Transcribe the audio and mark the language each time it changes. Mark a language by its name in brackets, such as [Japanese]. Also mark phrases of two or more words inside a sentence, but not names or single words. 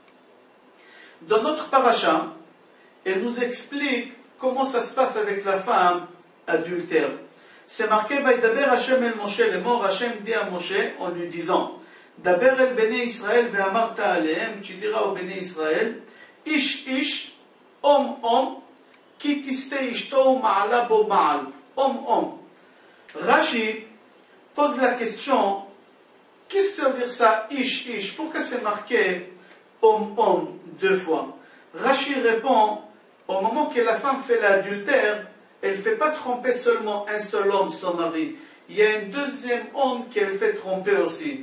[French] Dans notre paracha, elle nous explique comment ça se passe avec la femme adultère. C'est marqué, [Hebrew] וידבר השם אל משה, [French] le mort Hashem dit à Moshe en lui disant, [Hebrew] דבר אל בני ישראל ואמרת אלהם, [French] tu diras au [Hebrew] בני ישראל, איש איש, אום, כי תשטה אשתו ומעלה בו מעל. אום. [French] Rashi pose la question, qu'est-ce que ça veut dire ça, Ish? Pourquoi c'est marqué Om 2 fois? Rashi répond, au moment que la femme fait l'adultère, elle ne fait pas tromper seulement un seul homme, son mari. Il y a un deuxième homme qu'elle fait tromper aussi.